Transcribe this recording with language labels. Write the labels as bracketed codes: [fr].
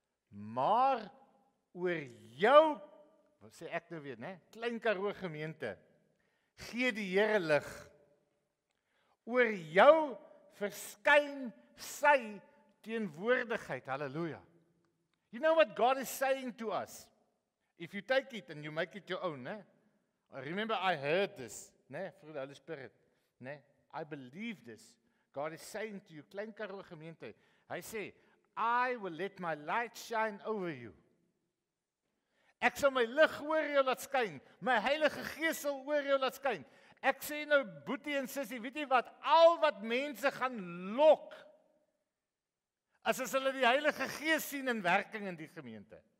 [af] Maar oor jou, wat sê ek nou weer, né? Klein Karoo gemeente, gee die Here lig. Oor jou verskyn sy teenwoordigheid. Halleluja. [en] You know what God is saying to us? If you take it and you make it your own, Remember, I heard this, né, through the Holy Spirit, né? I believe this. God is saying to you, Klein Karoo gemeente, [af] hy sê, [en] I will let my light shine over you. [af] Ek sal my lig oor jou laat skyn, my Heilige Gees sal oor jou laat skyn. Ek sê nou, boetie en sussie, weet jy wat, al wat mense gaan lok, as hulle die Heilige Gees sien in werking in die gemeente.